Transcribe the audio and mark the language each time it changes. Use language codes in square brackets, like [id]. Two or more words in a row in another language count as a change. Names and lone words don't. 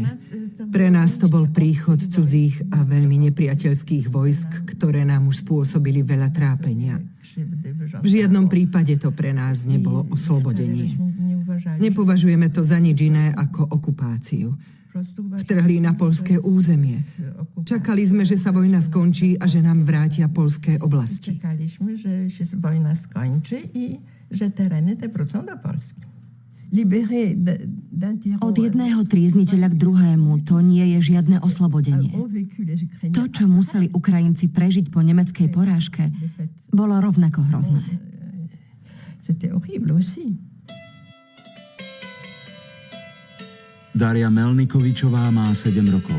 [sk] Pre nás to bol príchod cudzích a veľmi nepriateľských vojsk, ktoré nám už spôsobili veľa trápenia. V žiadnom prípade to pre nás nebolo oslobodenie. Nepovažujeme to za nič iné ako okupáciu. Vtrhli na poľské územie. Čakali sme, že sa vojna skončí a že nám vrátia poľské oblasti. [pl] Čakaliśmy, że się wojna skończy i że tereny te wrócą do Polski. [sk] Od jedného trízniteľa k druhému to nie je žiadne oslobodenie. To, čo museli Ukrajinci prežiť po nemeckej porážke, bolo rovnako hrozné. Daria Melnikovičová má 7 rokov.